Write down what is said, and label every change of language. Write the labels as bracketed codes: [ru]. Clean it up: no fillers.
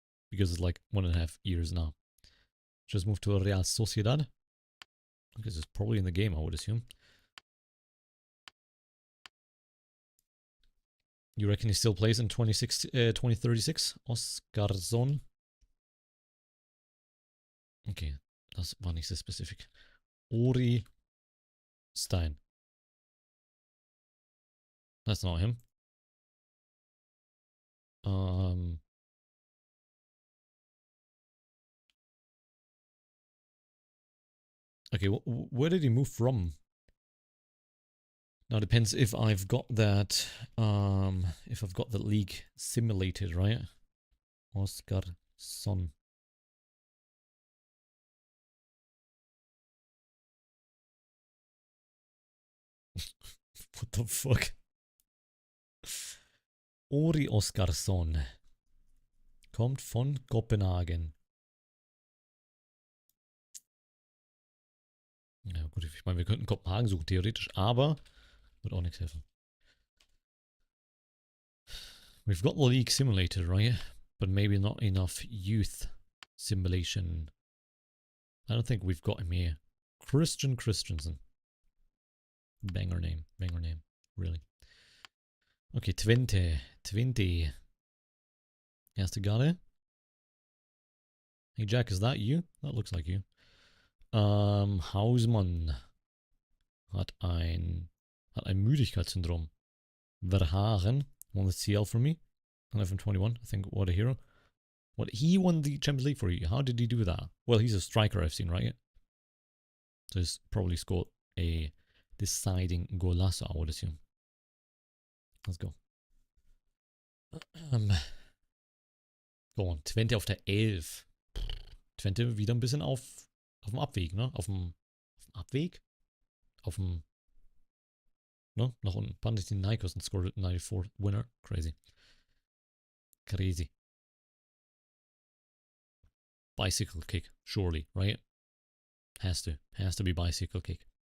[en] Because it's like 1.5 years now. Just moved to Real Sociedad. Because it's probably in the game, I would assume. You reckon he still plays in 2036? Oskarsson. [de] Okay, das war nicht so specific. [en] Ori Stein. That's not him. Okay, where did he move from? Now depends if I've got that league simulated, right? Oskarsson. What the fuck? [de] Ori Oskarsson. Kommt von Kopenhagen. Ja gut, ich meine, wir könnten Kopenhagen suchen, theoretisch, aber wird auch nichts helfen. [en] We've got the league simulated, right? But maybe not enough youth simulation. I don't think we've got him here. Christian Christensen. Banger name, really. Okay, Twente. [de] Erste Garde. [en] Hey Jack, is that you? That looks like you. [de] Hausmann hat ein Müdigkeitssyndrom. [en] Verhagen won the CL for me on FM21. I think what a hero. What, he won the Champions League for you? How did he do that? Well, he's a striker I've seen, right? So he's probably scored a deciding golazo, I would assume. Let's go. Go on. [de] Twente auf der 11. Twente wieder ein bisschen auf dem Abweg, ne? Auf dem Abweg? Ne? Nach unten. [en] Panathinaikos and scored 94 winner. Crazy. Bicycle kick, surely, right? Has to be bicycle kick.